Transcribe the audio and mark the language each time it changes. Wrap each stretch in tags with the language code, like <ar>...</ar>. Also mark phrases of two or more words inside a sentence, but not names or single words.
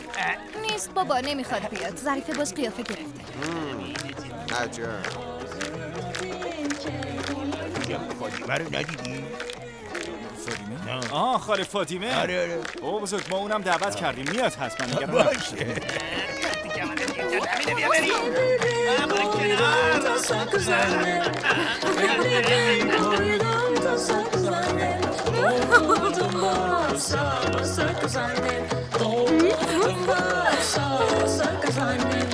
<fa>نیست بابا، نمیخواد بیاد. ظریفه باز قیافه گرفته. عجب. فاطمه رو ندیدی؟ فاطمه؟ آه خاله فاطمه؟ آره. بابا بزرگ ما اونم دعوت کردیم، میاد حتما. باشه.</fa> <az>Tasa kız annem. Ellerimi koydum tasa kız annem. Doldurdum basa basa kız annem. Doldurdum basa basa kız annem.</az>